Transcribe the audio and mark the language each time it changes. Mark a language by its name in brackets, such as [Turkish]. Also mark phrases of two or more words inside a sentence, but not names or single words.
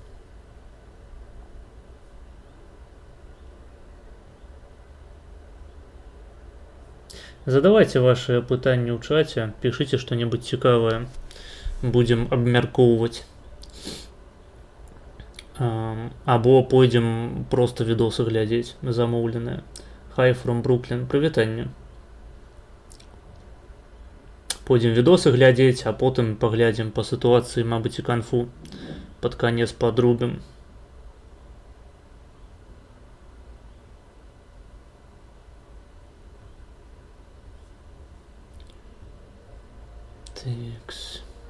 [Russian] Задавайте ваши [Belarusian] пытанні ў чаце, пішыце што-небудзь цікавае. Будзем абмяркоўваць. Або пойдзем просто відосы глядзець замоўленыя. [English] Hi from Brooklyn. [Belarusian] Прывітанне. Пойдзем відосы глядзець, а потым паглядзім па сітуацыі, мабыць, і канфу пад канец падрубім. Такс.